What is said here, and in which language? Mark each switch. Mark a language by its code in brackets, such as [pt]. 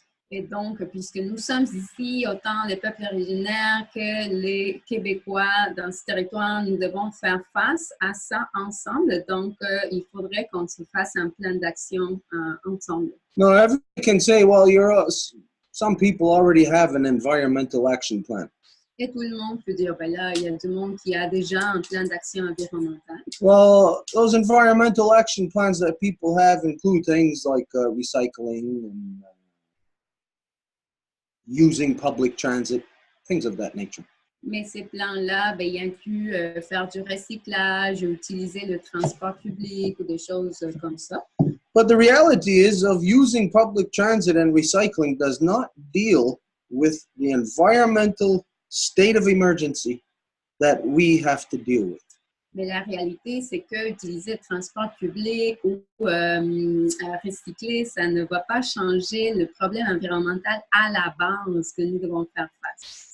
[fr] Et donc, puisque nous sommes ici, autant les peuples originaires que les Québécois dans ce territoire, nous devons faire face à ça ensemble. Donc, il faudrait qu'on se fasse un plan d'action ensemble. [en] No, everyone can say, well, some people already have an environmental action plan. [fr] Et tout le monde peut dire, ben là, il y a du monde qui a déjà un plan d'action environnementale. [en] Well, those environmental action plans that people have include things like recycling and using public transit, things of that nature. [fr] Mais ces plans-là, ben, ils incluent faire du recyclage, utiliser le transport public ou des choses comme ça. [en] But the reality is of using public transit and recycling does not deal with the environmental state of emergency that we have to deal with. [fr] Mais la réalité, c'est que utiliser le transport public ou recycler, ça ne va pas changer le problème environnemental à la base que nous devons faire face.